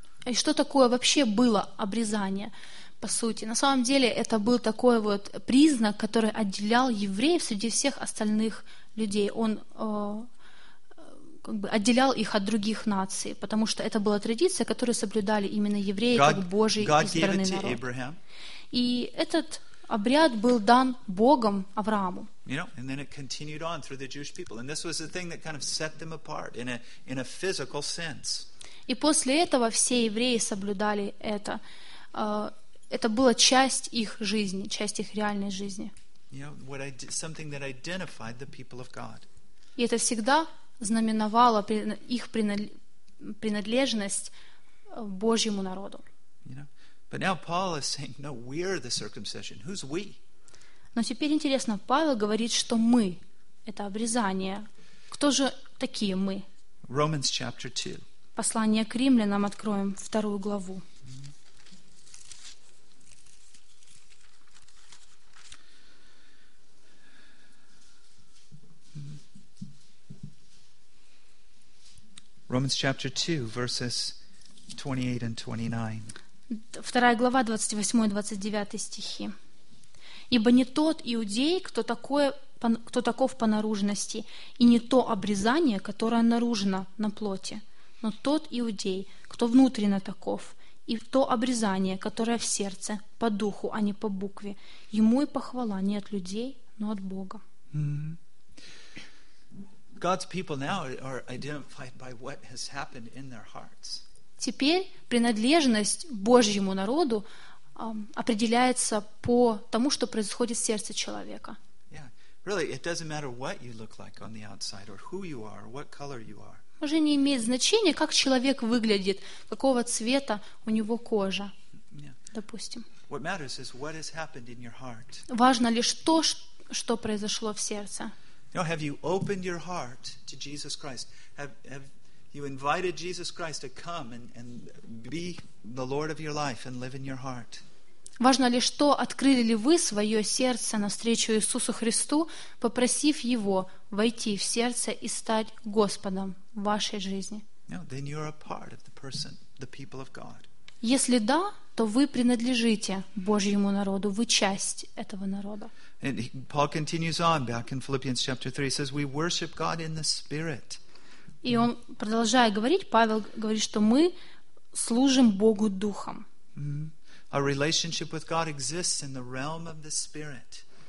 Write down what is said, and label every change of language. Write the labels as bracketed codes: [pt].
[ru] И что такое вообще было обрезание? По сути, на самом деле это был такой вот признак, который отделял евреев среди всех остальных людей. Он как бы отделял их от других наций, потому что это была традиция, которую соблюдали именно евреи, [en] God, [ru] как Божий избранный народ. [en] Abraham. [ru] И этот обряд был дан Богом Аврааму. [en] You know, and then it continued on through the Jewish people. And this was the thing that kind of set them apart in a physical sense. [ru] И после этого все евреи соблюдали это. Это была часть их жизни, часть их реальной жизни. [en] You know, something that identified the people of God. [ru] И это всегда знаменовало их принадлежность Божьему народу. [en] But now Paul is saying, no, we're the circumcision. Who's we? [ru] Но теперь интересно, Павел говорит, что мы — это обрезание. Кто же такие мы? [en] Romans chapter 2. [ru] Послание к римлянам, откроем вторую главу. [en] Romans chapter 2, verses 28 and 29. [ru] Вторая глава, 28-29 стихи. ибо не тот иудей, кто таков по наружности, и не то обрезание, которое наружно на плоти, но тот иудей, кто внутренно таков, и то обрезание, которое в сердце, по духу, а не по букве, ему и похвала не от людей, но от Бога. [en] God's people now are identified by what has happened in their hearts. [ru] Теперь принадлежность Божьему народу определяется по тому, что происходит в сердце человека. Yeah. [en] Really, it doesn't matter what you look like on the outside or who you are, or what color you are. [ru] Уже не имеет значения, как человек выглядит, какого цвета у него кожа. Yeah. Допустим. [en] What matters is what has happened in your heart. [ru] Важно лишь то, что произошло в сердце. [en] Now, have you opened your heart to Jesus Christ? Have you invited Jesus Christ to come and be the Lord of your life and live in your heart? [ru] Важно лишь то, открыли ли вы свое сердце навстречу Иисусу Христу, попросив Его войти в сердце и стать Господом в вашей жизни. [en] Now, then you're a part of the person, the people of God. [ru] Если да, то вы принадлежите Божьему народу, вы часть этого народа. [en] And Paul continues on back in Philippians chapter 3, says we worship God in the Spirit. [ru] И он продолжает говорить, Павел говорит, что мы служим Богу Духом. Mm-hmm. [en] Our relationship with God exists in the realm of the Spirit.